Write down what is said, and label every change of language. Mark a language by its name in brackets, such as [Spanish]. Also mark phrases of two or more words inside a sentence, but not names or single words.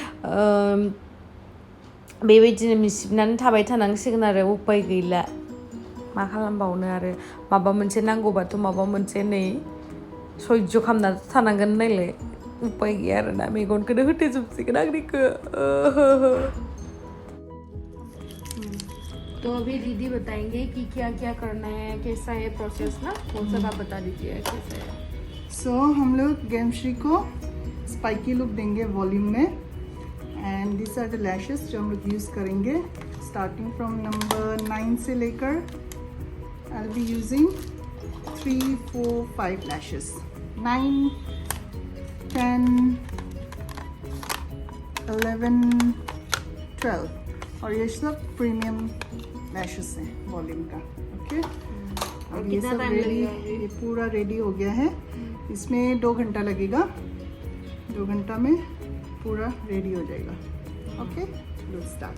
[Bodo] बेबायदिनो मिसिबनानै थाबाय थानांसिगोन आरो उपाय गैला मा खालामबावनो आरो माबा मोनसे नांगौबाथ' माबा मोनसे नै सयज' खालामना थानांगोन नायलाय उपाय गैया आरोना मेगनखौनो होथेजोबसिगोन आंनिखौ [Hindi] तो अभी दीदी बताएंगे कि क्या क्या करना है कैसा है प्रोसेस ना वो सब आप बता दीजिए कैसा है सो हम लोग गेमश्री को [English] spiky look [Hindi] देंगे वॉल्यूम में [English] and this are the lashes [Hindi] जो हम लोग यूज़ करेंगे [English] starting from number 9 [Hindi] से लेकर [English] I'll be using 3, 4, 5 lashes 9, 10, [Hindi] 11, 12 और ये सब [English] premium lashes [Hindi] हैं वॉल्यूम का ओके अब ये सब रेडी ये पूरा रेडी हो गया है इसमें 2 घंटा लगेगा 2 घंटा में पूरा रेडी हो जाएगा ओके [English] let's start